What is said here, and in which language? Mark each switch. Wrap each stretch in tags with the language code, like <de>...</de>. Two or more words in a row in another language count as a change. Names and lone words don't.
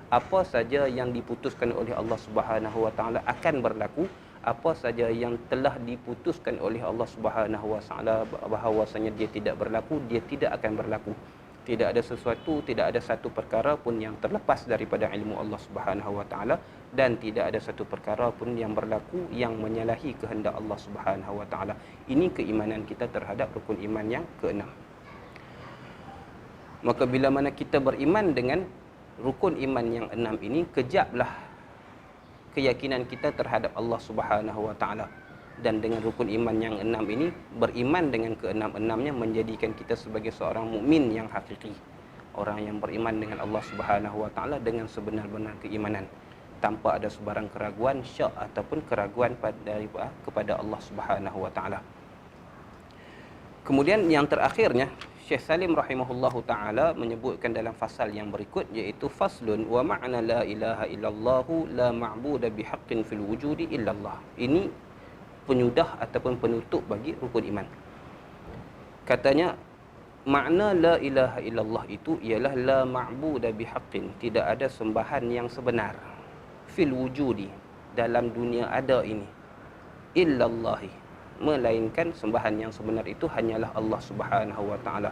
<ms>Apa saja yang diputuskan oleh Allah</ms> <ar>سبحانه وتعالى</ar> <ms>akan berlaku, apa saja yang telah diputuskan oleh Allah</ms> <ar>سبحانه وتعالى</ar> <ms>bahawasanya dia tidak berlaku, dia tidak akan berlaku. Tidak ada sesuatu, tidak ada satu perkara pun yang terlepas daripada ilmu Allah</ms> <ar>سبحانه وتعالى,</ar> <ms>dan tidak ada satu perkara pun yang berlaku yang menyalahi kehendak Allah</ms> <ar>سبحانه وتعالى.</ar> <ms>Ini keimanan kita terhadap rukun iman yang keenam. Maka bila mana kita beriman dengan rukun iman yang enam ini, kejaplah keyakinan kita terhadap Allah</ms> <ar>سبحانه وتعالى.</ar> <ms>Dan dengan rukun iman yang enam ini, beriman dengan keenam-enamnya menjadikan kita sebagai seorang mukmin yang hakiki. Orang yang beriman dengan Allah</ms> <ar>سبحانه وتعالى</ar> <ms>dengan sebenar-benar keimanan, tanpa ada sebarang keraguan, syak ataupun keraguan kepada Allah</ms> <ar>سبحانه وتعالى.</ar> <ms>Kemudian yang terakhirnya, Syekh Salim</ms> <ar>رحمه الله تعالى</ar> <ms>menyebutkan dalam fasal yang berikut, iaitu</ms> <ar>فصل ومعنى لا إله إلا الله لا معبود بحق في الوجود إلا الله.</ar> <ms>Ini penyudah ataupun penutup bagi rukun iman. Katanya, makna</ms> <ar>لا إله إلا الله</ar> <ms>itu ialah</ms> <ar>لا معبود بحق,</ar> <ms>tidak ada sembahan yang sebenar,</ms> <ar>في الوجود,</ar> <ms>dalam dunia ada ini, illallahi, melainkan sembahan yang sebenar itu hanyalah Allah</ms> <ar>سبحانه وتعالى.</ar>